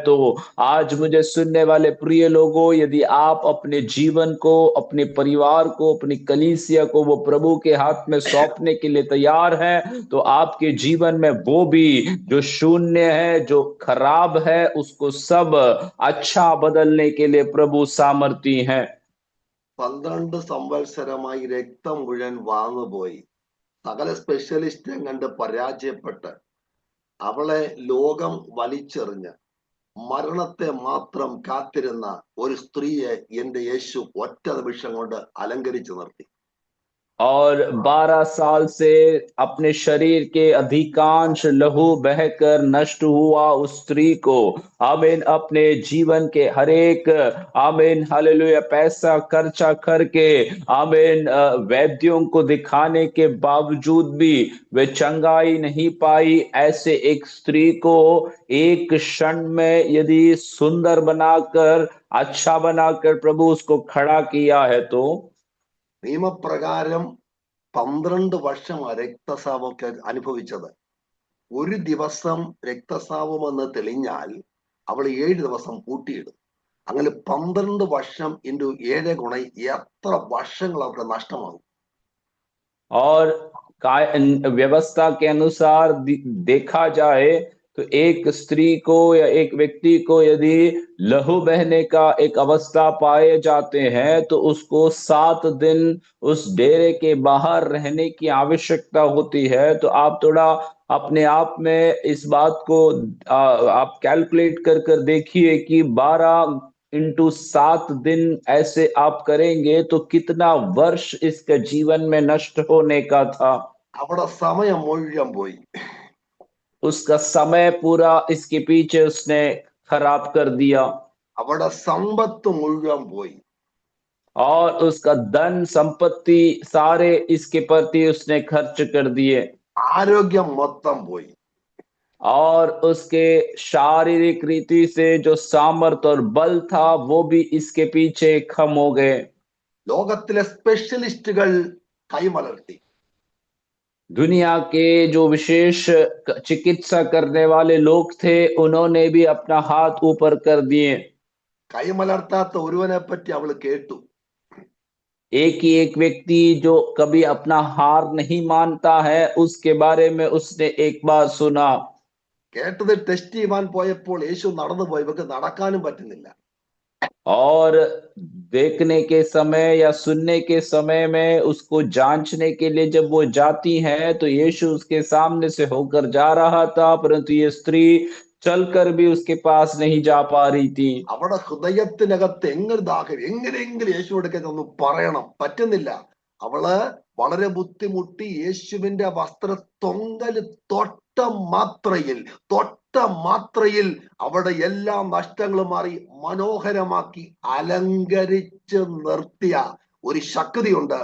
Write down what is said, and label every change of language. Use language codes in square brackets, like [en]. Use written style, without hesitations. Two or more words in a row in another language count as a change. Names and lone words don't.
[hi] तो आज मुझे सुनने वाले प्रिय लोगों, यदि आप अपने जीवन को, अपने परिवार को, अपनी कलीसिया को वो प्रभु के हाथ में सौंपने के लिए तैयार हैं, तो आपके जीवन में वो भी जो शून्य है, जो खराब है, उसको सब अच्छा बदलने के लिए प्रभु सामर्थी है। [ml] 12 സംവത്സരമായി രക്തം മുഴുവൻ വാങ്ങുപോയി സകല സ്പെഷ്യലിസ്റ്റും കണ്ട് പരാജയപ്പെട്ട് അവളെ ലോകം വലിച്ചെറിഞ്ഞ് മരണത്തെ മാത്രം കാത്തിരുന്ന ഒരു സ്ത്രീയെ എന്റെ യേശു ഒറ്റ നിമിഷം കൊണ്ട് അലങ്കരിച്ചു നിർത്തി. [hi] और 12 साल से अपने शरीर के अधिकांश लहू बहकर नष्ट हुआ उस स्त्री को आमीन अपने जीवन के हर एक आमीन हालेलुया पैसा खर्चा करके आमीन वैद्यों को दिखाने के बावजूद भी वे चंगाई नहीं पाई, ऐसे एक स्त्री को एक क्षण में यदि सुंदर बनाकर, अच्छा बनाकर प्रभु उसको खड़ा किया है तो [ml] നിയമപ്രകാരം 12 വർഷം രക്തസ്രാവമൊക്കെ അനുഭവിച്ചത്. ഒരു ദിവസം രക്തസ്രാവമെന്ന് തെളിഞ്ഞാൽ അവൾ 7 ദിവസം പൂട്ടിയിടും. അങ്ങനെ 12 വർഷം ഇൻറ്റു 7 ഗുണം എത്ര വർഷങ്ങൾ അവരുടെ നഷ്ടമാകും. [hi] और व्यवस्था के अनुसार देखा जाए तो एक स्त्री को या एक व्यक्ति को यदि लहू बहने का एक अवस्था पाए जाते हैं तो उसको 7 दिन उस डेरे के बाहर रहने की आवश्यकता होती है। तो आप थोड़ा अपने आप में इस बात को आप कैलकुलेट कर कर देखिए कि 12 × 7 दिन ऐसे आप करेंगे तो कितना वर्ष इसके जीवन में नष्ट होने का था। [ml] അവിടെ സമയം മുഴുവൻ പോയി. [hi] उसका समय पूरा इसके पीछे उसने खराब कर दिया [ml] അവിടെ സമ്പത്ത് മുഴുവൻ പോയി. [hi] और उसका धन संपत्ति सारे इसके प्रति उसने खर्च कर दिए [ml] ആരോഗ്യം മൊത്തം പോയി. [hi] और उसके शारीरिक रीति से जो सामर्थ्य और बल था वो भी इसके पीछे खम हो गए। [ml] ലോകത്തിലെ സ്പെഷ്യലിസ്റ്റുകൾ കൈമലർത്തി. [hi] दुनिया के जो विशेष चिकित्सा करने वाले लोग थे उन्होंने भी अपना हाथ ऊपर कर दिए। [ml] കൈമലർത്താത്ത ഒരുവനെ പറ്റി അവൾ കേട്ടു. [hi] एक ही एक व्यक्ति जो कभी अपना हार नहीं मानता है उसके बारे में उसने एक बार सुना। [ml] കേട്ടത് ടെസ്റ്റ് ചെയ്യാൻ പോയപ്പോൾ യേശു നടന്നു പോയി. ഇവർക്ക് നടക്കാനും പറ്റുന്നില്ല. [hi] और देखने के समय या सुनने के समय में उसको जांचने के लिए जब वो जाती है तो यीशु उसके सामने से होकर जा रहा था, परंतु ये स्त्री चलकर भी उसके पास नहीं जा पा रही थी। [ml] അവിടെ ഹൃദയത്തിനകത്ത് എങ്ങനെയെങ്കിലും യേശുവോടൊക്കെ ഒന്ന് പറയണം, പറ്റുന്നില്ല. അവള് വളരെ ബുദ്ധിമുട്ടി യേശുവിന്റെ വസ്ത്രത്തൊങ്കല് തൊട്ട മാത്രയിൽ അവിടെ എല്ലാ നഷ്ടങ്ങളും മാറി മനോഹരമാക്കി അലങ്കരിച്ച് നിർത്തിയ ഒരു ശക്തിയുണ്ട്.